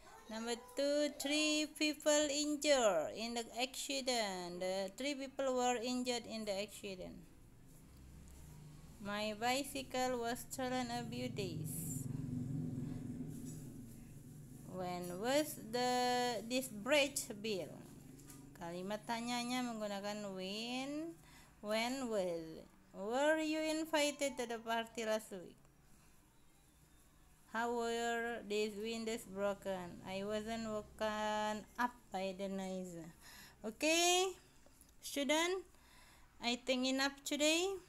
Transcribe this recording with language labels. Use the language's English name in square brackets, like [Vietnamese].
[English] Number 2, 3 people injured in the accident. The 3 people were injured in the accident. My bicycle was stolen a few days. When was this bridge built? [Indonesian] Kalimat tanyanya menggunakan when was. [English] Were you invited to the party last week? How were these windows broken? I wasn't woken up by the noise. Okay, student, I think enough today.